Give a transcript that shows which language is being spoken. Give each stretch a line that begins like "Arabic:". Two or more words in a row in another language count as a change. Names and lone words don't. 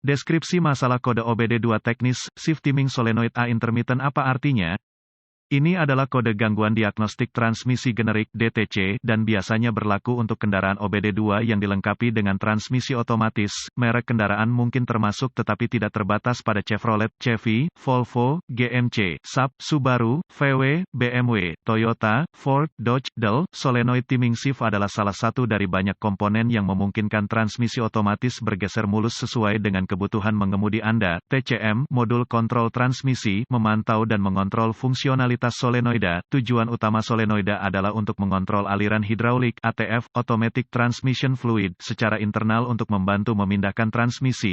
Indonesian: Deskripsi masalah kode OBD2 teknis,
English: Shift Timing Solenoid A Intermittent
Indonesian: apa artinya? Ini adalah kode gangguan diagnostik transmisi generik (DTC) dan biasanya berlaku untuk kendaraan OBD2 yang dilengkapi dengan transmisi otomatis. Merek kendaraan mungkin termasuk tetapi tidak terbatas pada Chevrolet, Chevy, Volvo, GMC, Saab, Subaru, VW, BMW, Toyota, Ford, Dodge, Dell.
English: Solenoid timing shift
Indonesian: adalah salah satu dari banyak komponen yang memungkinkan transmisi otomatis bergeser mulus sesuai dengan kebutuhan mengemudi Anda. TCM, modul kontrol transmisi, memantau dan mengontrol fungsionalitas solenoida. Tujuan utama solenoida adalah untuk mengontrol aliran hidraulik (ATF,
English: Automatic Transmission Fluid)
Indonesian: secara internal untuk membantu memindahkan transmisi.